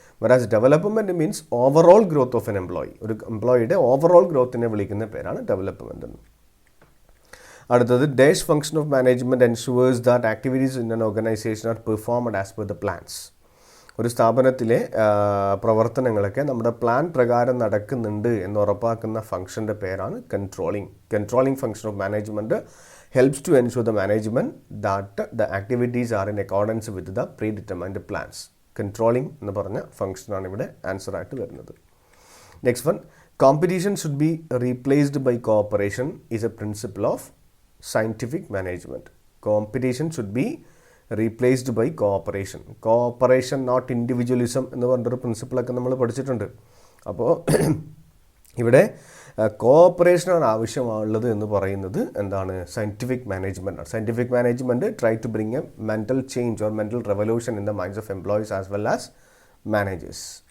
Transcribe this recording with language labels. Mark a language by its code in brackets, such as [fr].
[en] Whereas development means overall growth of an employee. [ml] ഒരു എംപ്ലോയിയുടെ overall ഗ്രോത്തിനെ വിളിക്കുന്ന പേരാണ് ഡെവലപ്മെൻറ്റ് എന്ന്. [en] അടുത്തത്, dash function of management ensures that activities in an organization are performed as per the plans. [ml] ഒരു സ്ഥാപനത്തിലെ പ്രവർത്തനങ്ങളൊക്കെ നമ്മുടെ പ്ലാൻ പ്രകാരം നടക്കുന്നുണ്ട് എന്ന് ഉറപ്പാക്കുന്ന ഫംഗ്ഷൻ്റെ പേരാണ് controlling. Controlling function of management [en] helps to ensure the management that the activities are in accordance with the predetermined plans. [ml] Controlling എന്ന് പറഞ്ഞ ഫംഗ്ഷനാണ് ഇവിടെ ആൻസർ ആയിട്ട് വരുന്നത്. [en] Next one, competition should be replaced by cooperation is a principle of scientific management. Competition should be replaced by cooperation. Cooperation not individualism [ml] എന്ന് പറഞ്ഞൊരു പ്രിൻസിപ്പിളൊക്കെ നമ്മൾ പഠിച്ചിട്ടുണ്ട്. അപ്പോൾ ഇവിടെ കോഓപ്പറേഷനാണ് ആവശ്യമുള്ളത് എന്ന് പറയുന്നത് എന്താണ്? സയൻറ്റിഫിക് മാനേജ്മെൻറ്റ് ആണ്. [en] Scientific management try to bring a mental change or mental revolution in the minds of employees as well as managers.